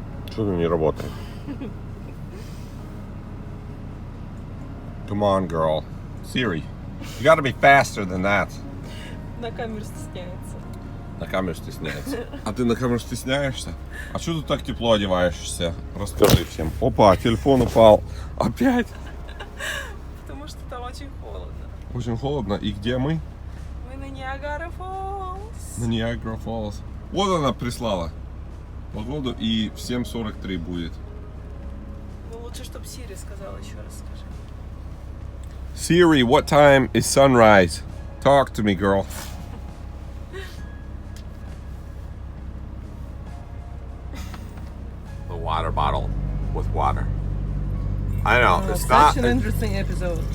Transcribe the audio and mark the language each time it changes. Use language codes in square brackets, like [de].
[ru] Что-то не работает. [en] Come on, girl. Siri, you gotta be faster than that. [ru] На камеру стесняется. На камеру стесняется. А ты на камеру стесняешься? А что ты так тепло одеваешься? Расскажи всем. Опа, телефон упал. Опять? Потому что там очень холодно. Очень холодно. И где мы? Мы на Niagara Falls. На Niagara Falls. Вот она прислала погоду, и в 7:43 будет. Ну лучше, чтобы Сири сказала, еще раз скажи. [en] Siri, what time is sunrise? Talk to me, girl. The water bottle with water. I know, it's Such not. an interesting episode.